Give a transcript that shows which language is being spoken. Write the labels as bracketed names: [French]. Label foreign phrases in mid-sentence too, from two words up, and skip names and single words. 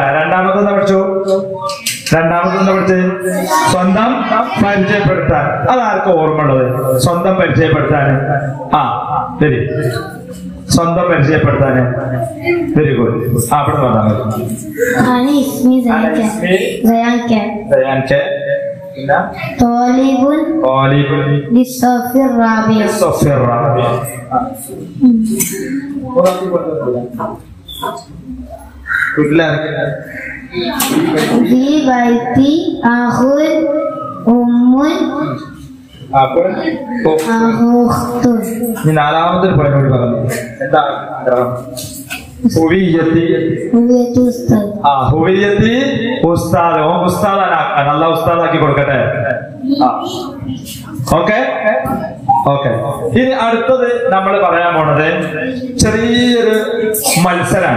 [Malayalam] രണ്ടാമതെന്താ പഠിച്ചു? സ്വന്തം പരിചയപ്പെടുത്താൻ. അതാർക്കും ഓർമ്മ ഉള്ളത്? സ്വന്തം പരിചയപ്പെടുത്താൻ. ശരി, സ്വന്തം പരിചയപ്പെടുത്താൻ. [English] very good. [Malayalam] അവിടെ വന്നാൽ മതി. [Arabic] طالب للصف الرابع في بيتي أخ أم أخت. [Malayalam] നാലാമതൊരു പോയിന്റ് കൂടി പറഞ്ഞു. എന്താ? [Arabic] هويتي أستاذ. [Malayalam] ഉസ്താദാക്കാൻ നല്ല ഉസ്താദാക്കി കൊടുക്കട്ടെ. ഓക്കെ. ഇനി അടുത്തത് നമ്മൾ പറയാൻ പോണത് ചെറിയൊരു മത്സരമാണ്.